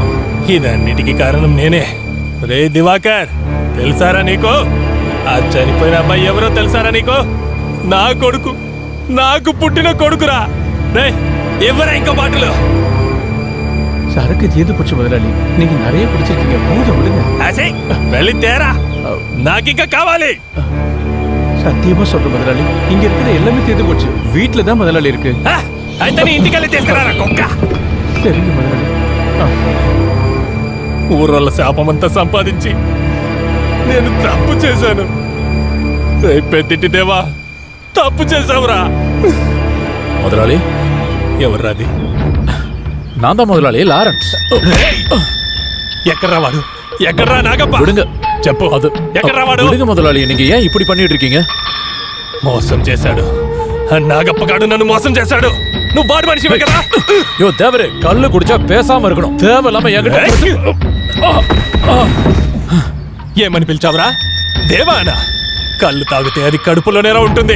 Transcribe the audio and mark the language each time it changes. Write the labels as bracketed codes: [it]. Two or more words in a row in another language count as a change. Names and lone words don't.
[te] ఇదన్నిటికీ కారణం నేనే. రే దివాకర్, తెలుసారా నీకు ఆ చనిపోయిన అబ్బాయి ఎవరో తెలుసారా నీకు? నా కొడుకు, నాకు పుట్టిన కొడుకురా. రే ఎవరా ఇంకో బాటలు? [ta] சரக்கு தீர்ந்து போச்சு முதலாளி. நீங்க நிறைய பிடிச்சிருக்கீங்க, போதும் விடுங்க. [te] వెళ్ళి తేరా, నాకింకా కావాలి. [ta] சத்தியமா சொல்ற முதலாளி, இங்க இருக்கிற எல்லாமே தீர்ந்து போச்சு. வீட்டுல தான் முதலாளி இருக்கு. [te] అయితే నీ ఇంటికెళ్ళి తీసుకురారా కుక్క. [ta] சரிங்க முதலாளி. [te] ఊర్ల శాపమంతా సంపాదించి నేను తప్పు చేశాను. పెద్దింటి దేవా, తప్పు చేశావురా. [ta] முதலாளி [te] ఎవర్రాది? [ta] நான் தான் முதலாளி, லாரன்ஸ். [te] ఎక్కడ్రా వాడు? ఎక్కడ్రా నాగప్ప? [ta] விடுங்க. [te] చెప్పు, [ta] அது [te] ఎక్కడ్రా వాడు? [ta] விடுங்க முதலாளி, நீங்க ஏன் இப்படி பண்ணிட்டு இருக்கீங்க? [te] మోసం చేశాడు. నాగప్పగాడు నన్ను మోసం చేశాడు. నువ్వు బాడు మనిషి కదా? [ta] யோ தேவரே, கல்லு குடிச்சா பேசாம இருக்கணும். தேவையில்லாம என்கிட்ட [te] ఏమని పిలిచావురా? దేవానా? కళ్ళు తాగితే అది కడుపులోనేరా ఉంటుంది.